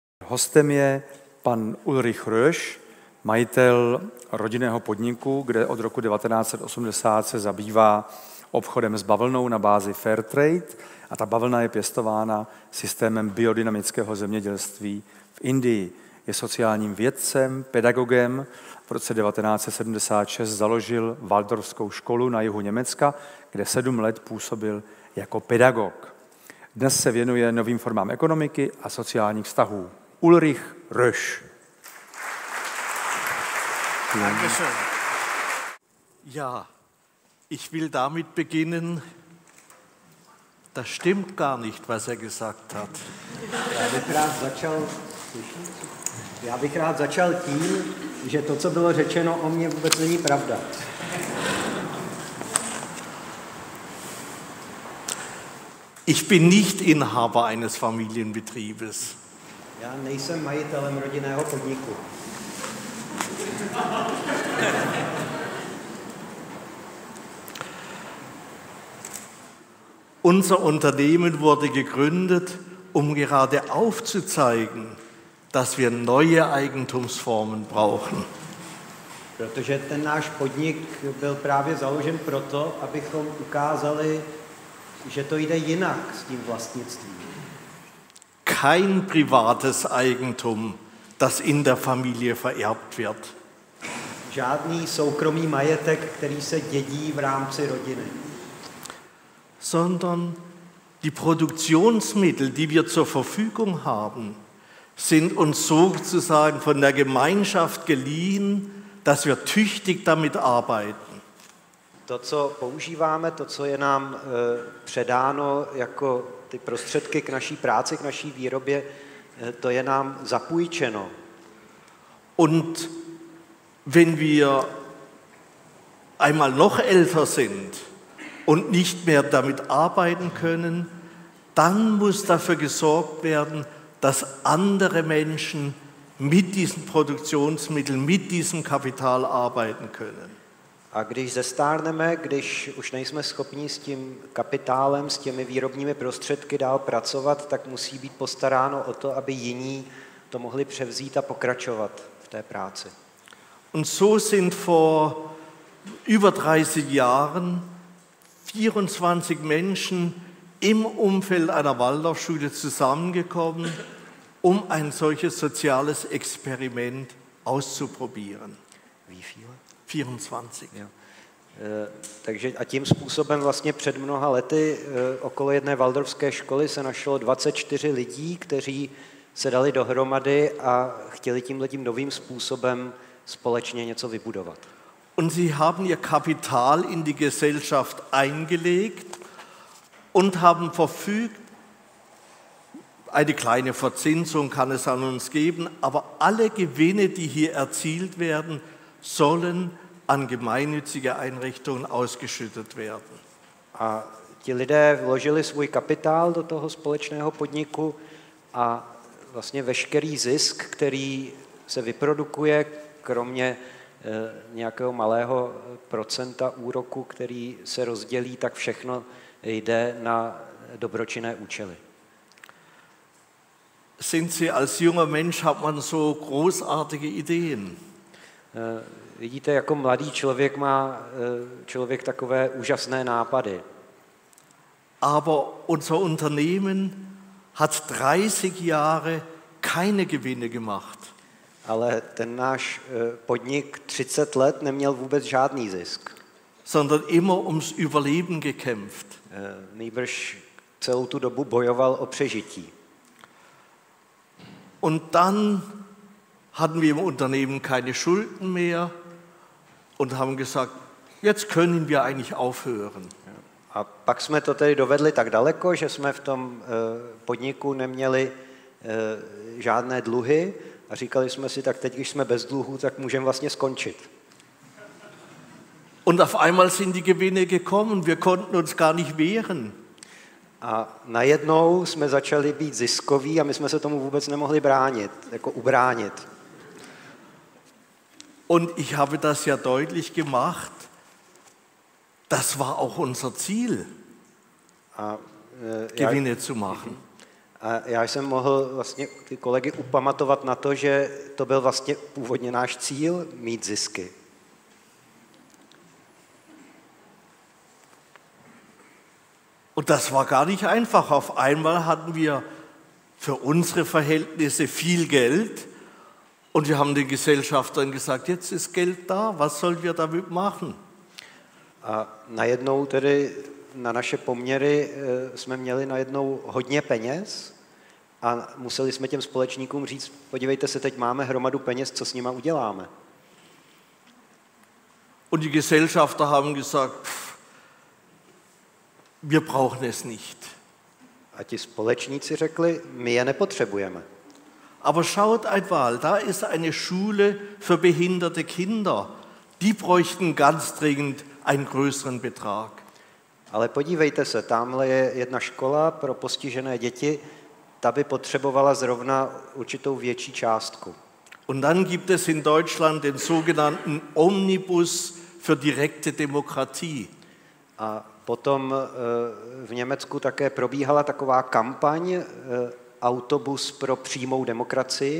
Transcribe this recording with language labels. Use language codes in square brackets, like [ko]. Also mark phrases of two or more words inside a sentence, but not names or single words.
[cs] hostem je pan Ulrich Rösch, majitel rodinného podniku, kde od roku 1980 se zabývá obchodem s bavlnou na bázi Fairtrade a ta bavlna je pěstována systémem biodynamického zemědělství v Indii. Je sociálním vědcem, pedagogem. V roce 1976 založil Waldorfskou školu na jihu Německa, kde 7 let působil jako pedagog. Dnes se věnuje novým formám ekonomiky a sociálních vztahů. Ulrich Rösch. [de] Dankeschön. Ja, ich will damit beginnen, das stimmt gar nicht, was er gesagt hat. [cs] Já bych rád začal tím, že to, co bylo řečeno o mně, vůbec není pravda. [de] Ich bin nicht Inhaber eines Familienbetriebes. [cs] Já nejsem majitelem rodinného podniku. [de] Unser Unternehmen wurde gegründet, um gerade aufzuzeigen, dass wir neue Eigentumsformen brauchen. [cs] Protože ten náš podnik byl právě založen proto, abychom ukázali, že to jde jinak s tím vlastnictvím. [de] Kein privates Eigentum, das in der Familie vererbt wird. [cs] Žádný soukromý majetek, který se dědí v rámci rodiny. [de] Sondern die Produktionsmittel, die wir zur Verfügung haben, sind uns sozusagen von der Gemeinschaft geliehen, dass wir tüchtig damit arbeiten. [cs] To, co používáme, to, co je nám předáno jako ty prostředky k naší práci, k naší výrobě, to je nám zapůjčeno. [de] Und wenn wir einmal noch älter sind und nicht mehr damit arbeiten können, dann muss dafür gesorgt werden, dass andere Menschen mit diesen Produktionsmitteln, mit diesem Kapital arbeiten können. [cs] A když zestárneme, když už nejsme schopni s tím kapitálem, s těmi výrobními prostředky dál pracovat, tak musí být postaráno o to, aby jiní to mohli převzít a pokračovat v té práci. [de] Und so sind vor über 30 Jahren 24 Menschen im Umfeld einer Waldorfschule zusammengekommen, um ein solches soziales Experiment auszuprobieren. Wie viele? 24. Ja. [cs] Takže a tím způsobem vlastně před mnoha lety okolo jedné waldorfské školy se našlo 24 lidí, kteří se dali dohromady a chtěli tímhletím novým způsobem společně něco vybudovat. [de] Und sie haben ihr Kapital in die Gesellschaft eingelegt und haben verfügt, eine kleine Verzinsung kann es an uns geben, aber alle Gewinne, die hier erzielt werden, sollen an gemeinnützige Einrichtungen ausgeschüttet werden. [cs] A ti lidé vložili svůj kapitál do toho společného podniku a vlastně veškerý zisk, který se vyprodukuje, kromě nějakého malého procenta úroku, který se rozdělí, tak všechno jde na dobročinné účely. [de] Sind Sie als junger Mensch, hat man so großartige Ideen? [cs] Vidíte, jako mladý člověk má člověk takové úžasné nápady. [de] Aber unser Unternehmen hat 30 Jahre keine Gewinne gemacht. [cs] Ale ten náš podnik 30 let neměl vůbec žádný zisk. [de] Sondern immer ums Überleben gekämpft. [cs] Nýbrž celou tu dobu bojoval o přežití. [de] Und dann hatten wir im Unternehmen keine Schulden mehr und haben gesagt, jetzt können wir eigentlich aufhören. [cs] A pak jsme to tedy dovedli tak daleko, že jsme v tom podniku neměli žádné dluhy a říkali jsme si, tak teď, když jsme bez dluhů, tak můžeme vlastně skončit. [de] Und auf einmal sind die Gewinne gekommen, wir konnten uns gar nicht wehren. [cs] A najednou jsme začali být ziskoví a my jsme se tomu vůbec nemohli bránit, jako ubránit. [de] Und ich habe das ja deutlich gemacht, das war auch unser Ziel, Gewinne zu machen. [cs] A já jsem mohl vlastně ty kolegy upamatovat na to, že to byl vlastně původně náš cíl mít zisky. [de] Und das war gar nicht einfach. Auf einmal hatten wir für unsere Verhältnisse viel Geld und wir haben den Gesellschaftern gesagt, jetzt ist Geld da, was sollen wir damit machen? [cs] A najednou tedy na naše poměry jsme měli najednou hodně peněz a museli jsme těm společníkům říct, podívejte se, teď máme hromadu peněz, co s nima uděláme. [de] Und die Gesellschafter haben gesagt, wir brauchen es nicht. [cs] A ti společníci řekli, my je nepotřebujeme. [de] Aber schaut einmal, da ist eine Schule für behinderte Kinder. Die bräuchten ganz dringend einen größeren Betrag. [cs] Ale podívejte se, tamhle je jedna škola pro postižené děti, ta by potřebovala zrovna určitou větší částku. [de] Und dann gibt es in Deutschland den sogenannten Omnibus für direkte Demokratie. [cs] A potom v Německu také probíhala taková kampaň Autobus pro přímou demokracii.